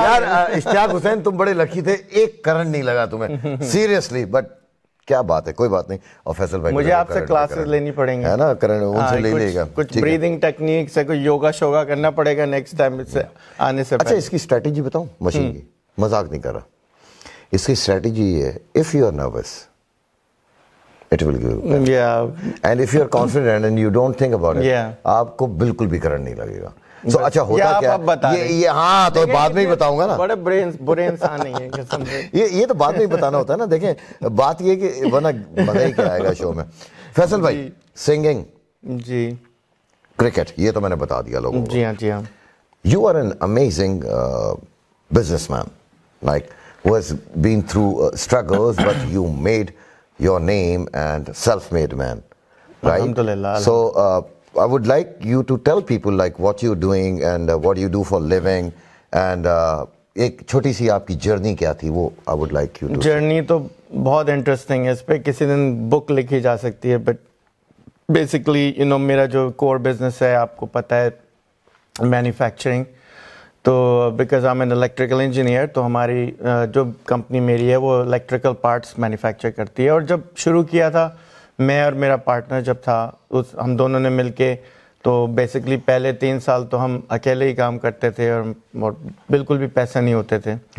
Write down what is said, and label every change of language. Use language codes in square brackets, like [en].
[ur] یار اشتیاق حسین تم بڑے لکی تھے, ایک کرنٹ نہیں لگا تمہیں سیریسلی. بٹ کیا بات ہے, کوئی بات نہیں. اور فیصل بھائی مجھے آپ سے کلاسز لینی پڑیں گی, ہے نا, کرنٹ ان سے لے لے گا. کچھ بریدنگ ٹیکنیک سے, کوئی یوگا شوگا کرنا پڑے گا نیکسٹ ٹائم سے آنے سے. اچھا اس کی اسٹریٹجی بتاؤں مشین کی, مذاق نہیں کر رہا. اس کی اسٹریٹجی یہ ہے, [en] if you are nervous it will give you, and if you are confident and you don't think about it, [ur] آپ کو بالکل بھی کرنٹ نہیں لگے گا. سو اچھا ہوتا کیا یہ, ہاں تو بعد میں ہی بتاؤں گا نا. بڑے برے انسان نہیں ہیں قسم سے. یہ تو بعد میں ہی بتانا ہوتا ہے نا. دیکھیں بات یہ کہ ورنہ مزہ ہی کیا آئے گا شو میں. فیصل بھائی سنگنگ, جی کرکٹ, یہ تو میں نے بتا دیا لوگوں کو. جی ہاں جی ہاں. [en] You are an amazing businessman, like who has been through struggles, but you made your name and self-made man, right? [ur] Alhamdulillah. [en] So I would like you to tell people like what you're doing and what you do for living, and [ur] ایک چھوٹی سی آپ کی journey کیا تھی وہ [en] I would like you to. [ur] Journey تو بہت interesting ہے, اس پہ کسی دن بک لکھی جا سکتی ہے. بٹ بیسکلی یو نو میرا جو کور بزنس ہے آپ کو پتہ ہے مینوفیکچرنگ. تو because I am an electrical engineer, تو ہماری جو کمپنی میری ہے وہ الیکٹریکل پارٹس مینوفیکچر کرتی ہے. اور جب شروع کیا تھا میں اور میرا پارٹنر جب تھا, ہم دونوں نے مل کے, تو بیسکلی پہلے 3 سال تو ہم اکیلے ہی کام کرتے تھے اور بالکل بھی پیسے نہیں ہوتے تھے.